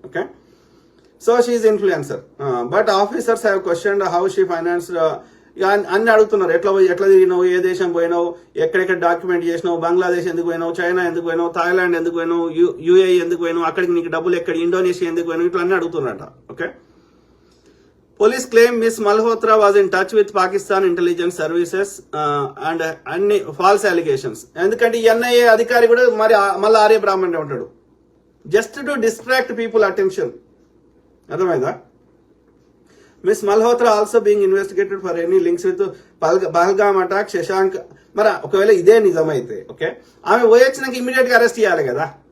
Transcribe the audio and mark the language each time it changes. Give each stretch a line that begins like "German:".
English: Okay, so she is influencer, but officers have questioned how she financed.
Telugu: అన్ని అడుగుతున్నారు, ఎట్లా తిరిగినావు, ఏ దేశం పోయినావు, ఎక్కడెక్కడ డాక్యుమెంట్ చేసినావు, బంగ్లాదేశ్ ఎందుకు పోయినావు, చైనా ఎందుకు పోయినావు, థాయిలాండ్ ఎందుకు పోయినావు, యూఏఈ ఎందుకు పోయినావు, అక్కడికి నీకు డబ్బులు ఎక్కడ, ఇండోనేషియా ఎందుకు పోయినావు, ఇట్లా అన్ని అడుగుతున్నారట. Okay,
English: Police claim Miss Malhotra was in touch with Pakistan intelligence services and అన్ని false allegations.
Telugu: ఎందుకంటే ఈ ఎన్ఐఏ అధికారి కూడా మరి మళ్ళీ ఆర్య బ్రాహ్మణ్ ఉంటాడు,
English: Just to distract people attention.
Telugu: అర్థమైందా?
English: Miss Malhotra also being investigated for any links with Pahalgam attack Shashank.
Telugu: మరి ఒకవేళ ఇదే నిజమైతే ఓకే, ఆమె పోయొచ్చినాక ఇమీడియట్ గా అరెస్ట్ చేయాలి కదా.